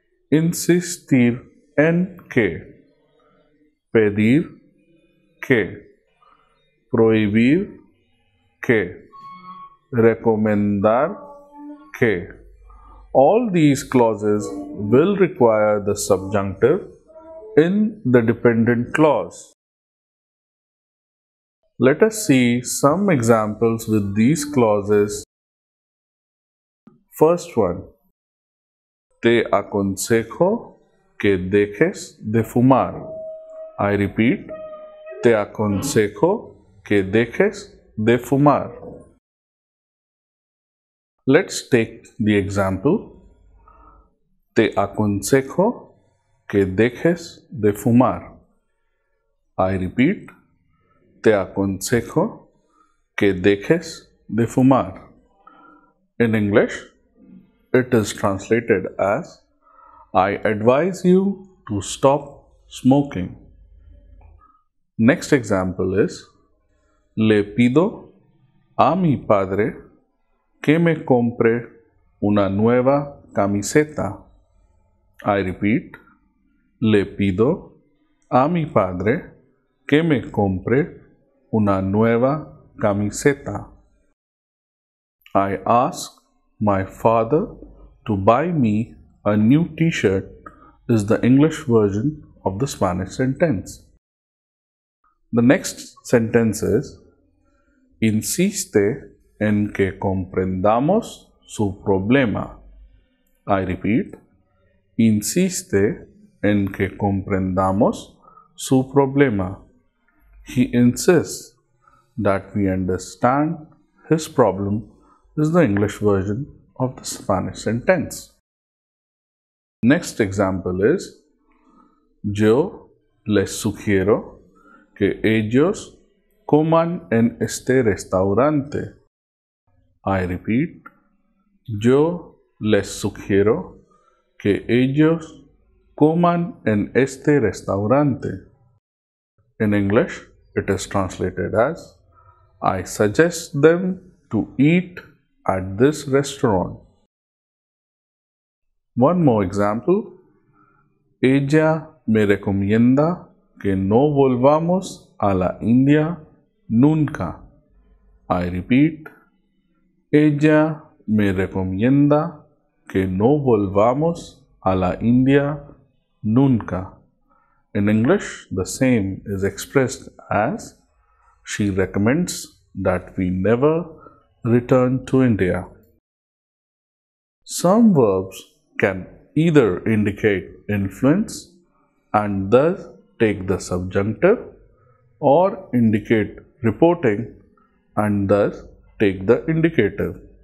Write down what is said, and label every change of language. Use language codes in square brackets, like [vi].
[es] insistir en que, pedir que, prohibir que, recomendar que. [en] All these clauses will require the subjunctive in the dependent clause. Let us see some examples with these clauses. First one, [es] te aconsejo que dejes de fumar. [en] I repeat, [es] te aconsejo que dejes de fumar. [en] Let's take the example. [es] Te aconsejo que dejes de fumar. [en] I repeat, [es] te aconsejo que dejes de fumar. [en] In English, it is translated as I advise you to stop smoking. Next example is [es] le pido a mi padre que me compre una nueva camiseta. [en] I repeat, [es] le pido a mi padre que me compre una nueva camiseta. [en] I ask my father to buy me a new t-shirt is the English version of the Spanish sentence. The next sentence is [es] insiste en que comprendamos su problema. [en] I repeat, [es] insiste en que comprendamos su problema. [en] He insists that we understand his problem is the English version of the Spanish sentence. Next example is, [es] yo les sugiero que ellos coman en este restaurante. [en] I repeat, [es] yo les sugiero que ellos coman en este restaurante. [en] In English, it is translated as, I suggest them to eat at this restaurant. One more example. [es] Ella me recomienda que no volvamos a la India nunca. [en] I repeat. [es] Ella me recomienda que no volvamos a la India nunca. [en] In English, the same is expressed as, she recommends that we never return to India. Some verbs can either indicate influence and thus take the subjunctive, or indicate reporting and thus take the indicative.